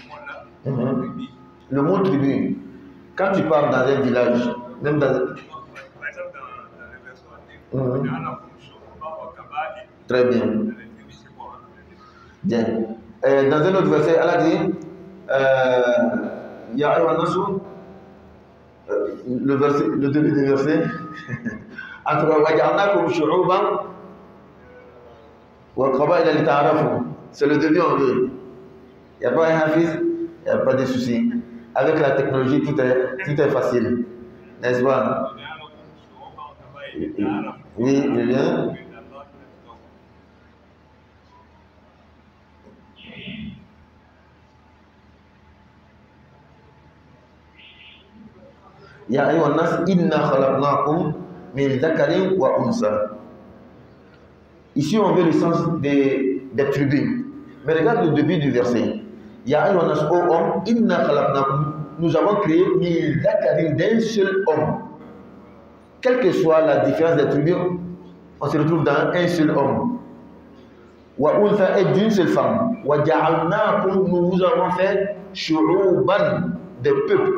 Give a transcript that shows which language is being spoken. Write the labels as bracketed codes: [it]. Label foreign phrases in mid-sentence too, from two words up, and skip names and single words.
[fr] Le mot tribu, quand tu pars dans un village, même dans... Très bien. Bien. Dans un autre verset, Allah dit [ar] يا أيها الناس, [fr] le début du verset, en tout cas, [ar] وجعلناكم شعوبا وقبائل لتعارفوا. [fr] C'est le début en deux. Il n'y a pas un hafiz, il n'y a pas de souci. Avec la technologie, tout est facile. N'est-ce pas? Oui, je viens. [ar] يا أيها الناس إنا خلقناكم من ذكر وأنثى. [fr] Ici on veut le sens des tribus. Mais regarde le début du verset. [ar] يا أيها الناس, [fr] ô homme, [ar] إنا خلقناكم, [fr] nous avons créé [ar] من ذكر, [fr] d'un seul homme. Quelle que soit la différence des tribus, on se retrouve dans un seul homme. [ar] وأنثى [fr] est d'une seule femme. [ar] وجعلناكم, [fr] nous vous avons fait shu'uban, des peuples.